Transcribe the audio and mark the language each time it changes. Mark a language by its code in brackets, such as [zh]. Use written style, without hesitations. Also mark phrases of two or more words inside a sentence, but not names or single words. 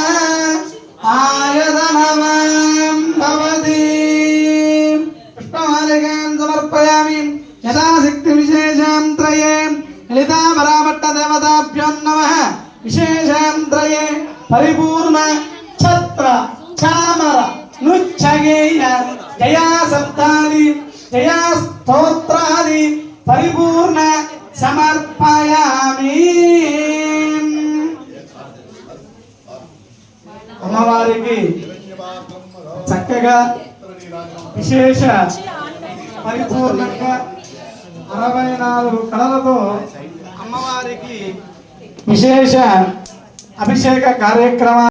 [sa] आयतनवां भवति पुष्पमालिकां समर्पयामि यथाशक्तिविशेषां त्रये ललितापराभट्टदेवताभ्यो नमः विशेषां त्रये परिपूर्ण छत्र चामर नुच्छगेय जया सप्तादि जया स्तोत्रादि परिपूर्ण समर्पयामि [te] అమ్మవారికి చక్కగా విశేష పరిపూర్ణంగా 64 కళలతో అమ్మవారికి విశేష అభిషేక కార్యక్రమ